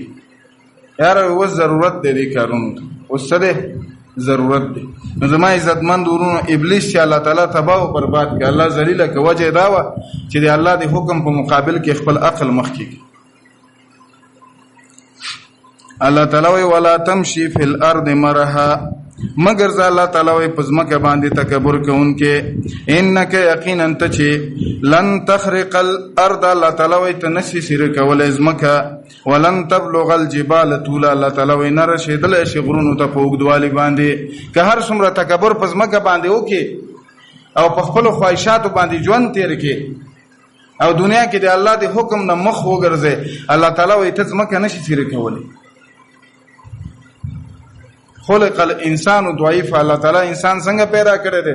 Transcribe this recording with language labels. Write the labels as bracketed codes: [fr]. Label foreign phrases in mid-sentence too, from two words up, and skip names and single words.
[ps] یار و ضرورت دی دې کارونو ته، اوس څه دی ضرورت دی. نو زما عزتمند ورونو ابلیس چې الله تعالی تباہ او برباد کړ، الله ذلیله که وجه دا وه چې د الله د حکم په مقابل کې خپل عقل مخکې کوي. الله تعالی وی [ar] ولا تمشي فی الارض مرحا، [ps] مگر ز الله تعالی وی پزمکه باندې تکبر کوونکې، انک یقینا ته چې [ar] لن تخرق الارض، [ps] الله تعالی وی ته نشي سیر کولای زمکه، [ar] ولن تبلغ الجبال طولا، [ps] الله تعالی وی نه رسیدلی شي غرونو ته په اوږدوالي باندې. که هر څومره تکبر پزمکه باندې وکې او په خپلو خواهشاتو باندې ژوند تیر کې او دنیا کې د الله د حکم نه مخ وګرځې، الله تعالی وی ته زمکه نشي سیر کولی. [ar] خلق الانسان ضعیف، [ps] الله تعالی انسان څنګه پیدا کړی دی؟